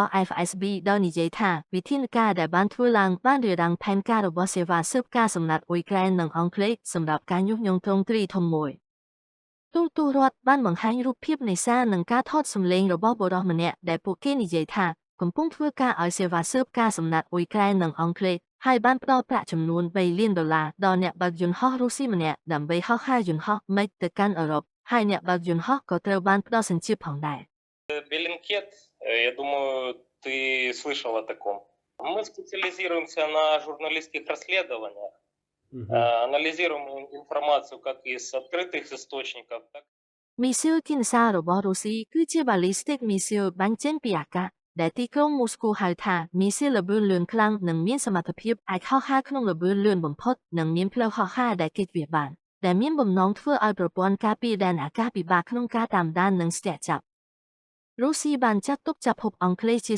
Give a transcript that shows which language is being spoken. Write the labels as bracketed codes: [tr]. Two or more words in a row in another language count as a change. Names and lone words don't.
[km] FSB ដោយនិយាយថាវិធានការដែលបានធ្វើឡើងបានរារាំងផែនការរបស់សេវាស៊ើបការសម្ងាត់អ៊ុយក្រែននិងអង់គ្លេសសម្រាប់ការញុះញង់ទ្រង់ទ្រាយធំមួយទូតរដ្ឋបានបង្ហាញរូបភាពនេសាទនិងការថតសម្លេងរបស់បុរសម្នាក់ដែលពួកគេនិយាយថាកំពុងធ្វើការឲ្យសេវាស៊ើបការសម្ងាត់អ៊ុយក្រែននិងអង់គ្លេសហើយបានផ្ដល់ប្រាក់ចំនួន3លានដុល្លារដល់អ្នកបើកយន្តហោះរុស្ស៊ីម្នាក់ដើម្បីហោះហើរយន្តហោះ MiG ទៅកាន់អឺរ៉ុបហើយអ្នកបើកយន្តហោះក៏ត្រូវបានផ្ដល់សញ្ជាតិផងដែរ [ru] Беллинкет, я думаю, ты слышал о таком. Мы специализируемся на журналистских расследованиях, анализируем информацию как из открытых источников, так [km] មីស៊ីលគីនសារបស់រុស្ស៊ីគឺជា [en] ballistic missile [km] បាញ់ចេញពីអាកាសដែលទីក្រុងមូស្គូហៅថាមីស៊ីលល្បឿនលឿនខ្លាំងនិងមានសមត្ថភាពអាចហោះហើរក្នុងល្បឿនលឿនបំផុតនិងមានផ្លូវហោះហើរដែលគេច វាបានដែលមានបំណងធ្វើឲ្យប្រព័ន្ធការពារដែនអាកាសពិបាកក្នុងការតាមដាននិងស្ទាក់ចាប់រុស្ស៊ីបានចាត់ទុកចាប់ភពអង់គ្លេសជា